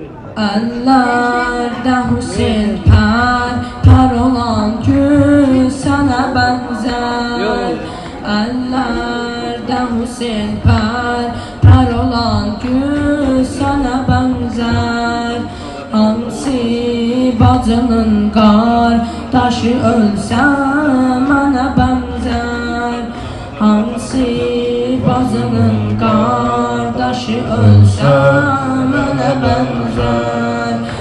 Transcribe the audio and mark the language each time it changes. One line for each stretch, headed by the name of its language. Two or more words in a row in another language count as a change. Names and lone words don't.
Turkish: Ellerde Hüseyin par olan gül sana benzer. Ellerde Hüseyin par olan gül sana benzer.
Azerbaijani: Hansı bacının qardaşı ölsə mənə benzer. Hansı bacının qardaşı ölsə mənə benzer.